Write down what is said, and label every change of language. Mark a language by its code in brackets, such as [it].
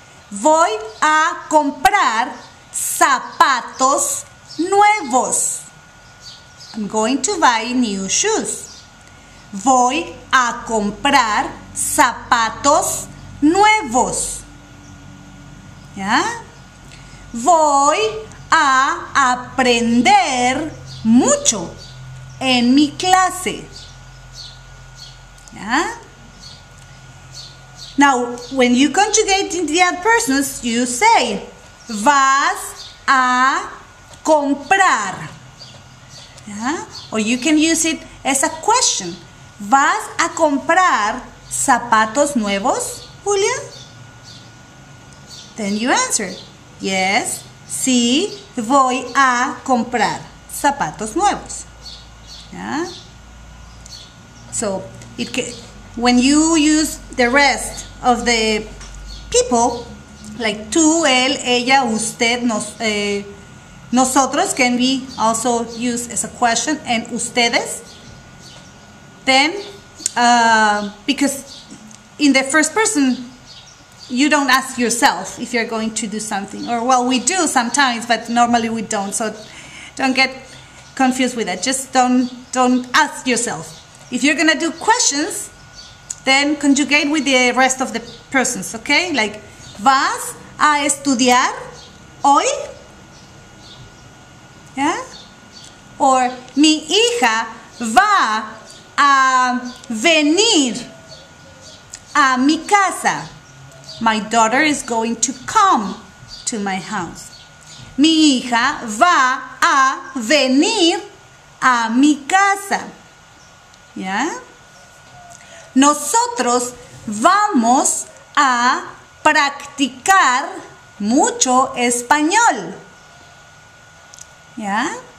[es] Voy a comprar zapatos nuevos. [en] I'm going to buy new shoes. [es] Voy a comprar zapatos nuevos. ¿Ya? Voy a aprender mucho en mi clase. ¿Ya? [en] Now, when you conjugate in the other persons, you say, [es] vas a comprar. ¿Ya? [en] Or you can use it as a question. [es] ¿Vas a comprar zapatos nuevos, Julia? [en] Then you answer, yes, [es] sí, voy a comprar zapatos nuevos. [en] Yeah? So, when you use the rest of the people, like [es] tú, él, ella, usted, nosotros [en] can be also used as a question, and ustedes, then, because in the first person, you don't ask yourself if you're going to do something. Or, well, we do sometimes, but normally we don't. So don't get confused with that. Just don't ask yourself. If you're going to do questions, then conjugate with the rest of the persons, okay? Like, [es] ¿vas a estudiar hoy? [en] Yeah? Or, [es] mi hija va a venir a mi casa. [en] My daughter is going to come to my house. [es] Mi hija va a venir a mi casa. ¿Ya? Nosotros vamos a practicar mucho español. ¿Ya?